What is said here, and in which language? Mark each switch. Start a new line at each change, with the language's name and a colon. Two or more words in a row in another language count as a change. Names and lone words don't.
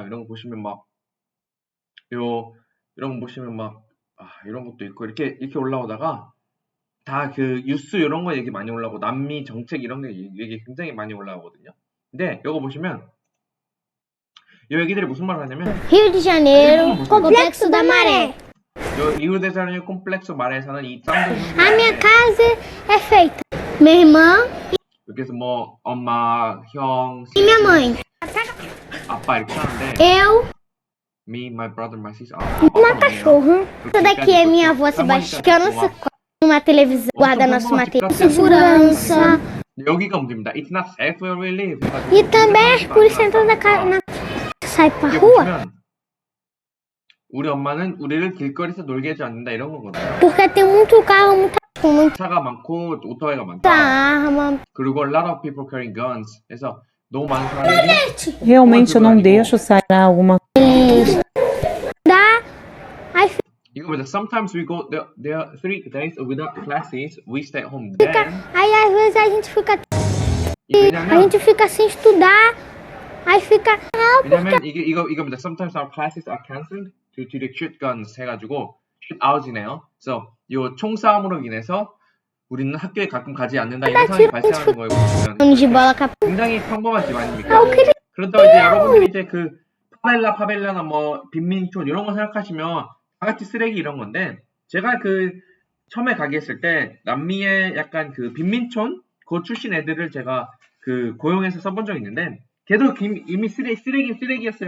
Korean: 이런 거 보시면 이런 거 보시면 이런 것도 있고 이렇게 올라오다가 다 뉴스 이런 거 얘기 많이 올라오고 남미 정책 이런 거 얘기 굉장히 많이 올라오거든요. 근데 이거 보시면 이 얘기들이 무슨 말을 하냐면 Rio de Janeiro, Complexo da Maré. 리우데자네이루 콤플렉스 말에서는 이 쌍둥이
Portuguese: A minha casa é feita. Minha irmã
Korean: 여기서 뭐 엄마, 형,
Portuguese: e minha mãe.
Korean: 아빠 이렇게 하는데
Portuguese: Eu,
English: me, my brother, my sister.
Portuguese: uma cachorra. Essa daqui é minha avó Sebastião. Que eu não sei qual. Uma televisão. Guarda nosso material. Segurança.
Korean: 여기가 문제입니다.
English: It's not safe where we live.
Portuguese: E também as polícia entrando na casa. Sai pra rua.
Korean: 보시면 우리 엄마는 우리를 길거리에서 놀게 해주지 않는다 이런 거거든요.
Portuguese: Porque tem muito carro, muita
Korean: 차가 많고 오토바이가 많다.
Portuguese: arma.
English: 그리고 a lot of people carrying guns.
Korean: 그래서 너무 많은 사람들이
Portuguese: Realmente eu não deixo sair alguma Dá. Aí
Korean: 이거 보자.
English: Sometimes we go there are 3 days without classes. We stay at home. Then
Portuguese: Aí às vezes a gente fica. A
Korean: 왜냐면
Portuguese: gente fica sem estudar. Aí fica.
Korean: 왜냐면 이겁니다.
English: Sometimes our classes are cancelled due to the shoot guns 해가지고 shoot out이네요.
Korean: 그래서 이 총싸움으로 인해서 우리는 학교에 가끔 가지 않는다 이런 상황이 발생하는 거예요. 보시면
Portuguese: De bola com a
Korean: 굉장히 평범한 집 아닙니까? 그렇다고 이제 여러분들이 이제 파벨라나 뭐 빈민촌 이런 거 생각하시면 다 같이 쓰레기 이런 건데, 제가 처음에 가게 했을 때 남미의 약간 빈민촌 그 출신 애들을 제가 고용해서 써본 적이 있는데, 걔도 이미 쓰레기였어요.